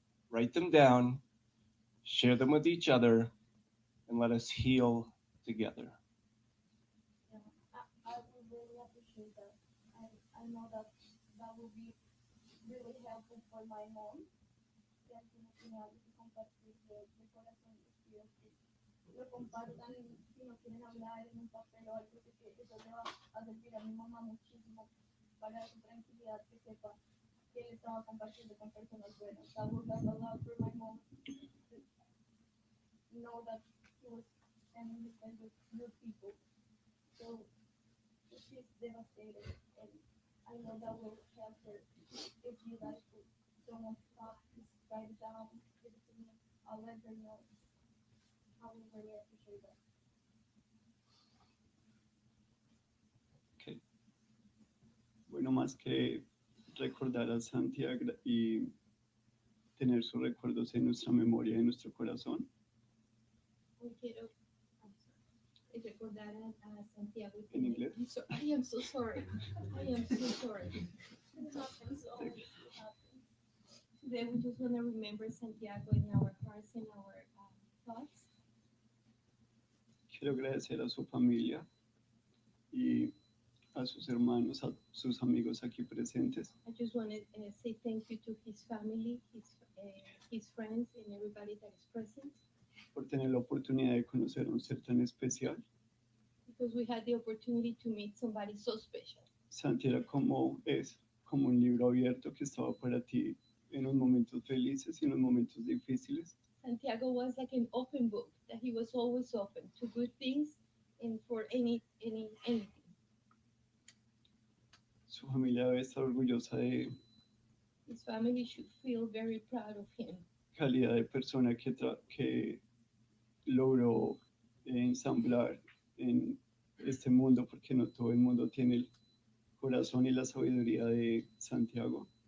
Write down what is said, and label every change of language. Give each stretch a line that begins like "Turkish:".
English: Write them down, share them with each other, and let us heal together. Yeah, I would really appreciate that. I know that that will be really helpful for my mom.
Spanish: Ya tiene algo que compartir de corazón y espero que lo compartan si no quieren hablar en un papel o algo, porque eso le va a servir a mi mamá muchísimo para su tranquilidad, que sepa que él estaba compartiendo con personas buenas.
English: That will help a lot for my mom to know that he was spending his time with good people. So she's devastated, and I know that will help her. If you guys could someone stop, just write it down, give it to me, I'll let her know. I would really appreciate that. Okay.
Spanish: Bueno, más que recordar a Santiago y tener sus recuerdos en nuestra memoria y en nuestro corazón, No quiero recordar a Santiago. en inglés.
English: I am so sorry. I am so sorry. It happens, always it happens. Today we just want to remember Santiago in our hearts and our thoughts.
Spanish: Quiero agradecer a su familia y a sus hermanos, a sus amigos aquí presentes,
English: I just want to say thank you to his family, his friends, and everybody that is present,
Spanish: por tener la oportunidad de conocer a un ser tan especial.
English: because we had the opportunity to meet somebody so special.
Spanish: Santi era como es, como un libro abierto que estaba para ti en los momentos felices y en los momentos difíciles.
English: Santiago was like an open book, that he was always open to good things and for anything.
Spanish: Su familia debe estar orgullosa de
English: His family should feel very proud of him.
Spanish: calidad de persona que logró ensamblar en este mundo, porque no todo el mundo tiene el corazón y la sabiduría de Santiago.